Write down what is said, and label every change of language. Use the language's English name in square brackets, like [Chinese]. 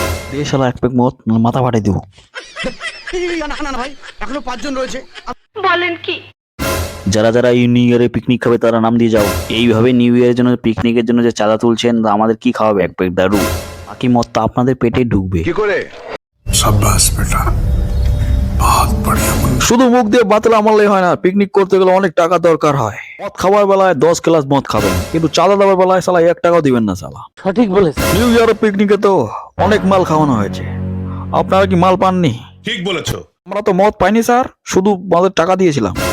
[Bangla] দে শালা এক প্যাক মদ, নাহলে মাথা ফাটাই দিব। এখনো 5 জন রয়েছে। যারা যারা এই নিউ ইয়ারে পিকনিক খাবে তারা নাম দিয়ে যাও। এইভাবে নিউ ইয়ারের জন্য, পিকনিকের জন্য যে চাঁদা তুলছেন, তা আমাদের কি খাওয়াবে? এক প্যাক দারু। বাকি মদ তো আপনাদের পেটে ঢুকবে। [Hindi] शाबाश बेटा, बहुत बढ़िया मुन्ना। [Bangla] শুধু মুখ দিয়ে বাতলা মারলেই হয় না, পিকনিক করতে গেলে অনেক টাকা দরকার হয়। মদ খাওয়ার বেলায় 10 গ্লাস মদ খাবেন, কিন্তু চাঁদা দেওয়ার বেলায় সালা 1 টাকাও দিবেন না সালা। সঠিক বলেছে। নিউ ইয়ারের পিকনিকে তো অনেক মাল খাওয়ানো হয়েছে, আপনারা কি মাল পাননি? ঠিক বলেছো। আমরা তো মদ পাইনি স্যার, শুধু মদের টাকা দিয়েছিলাম।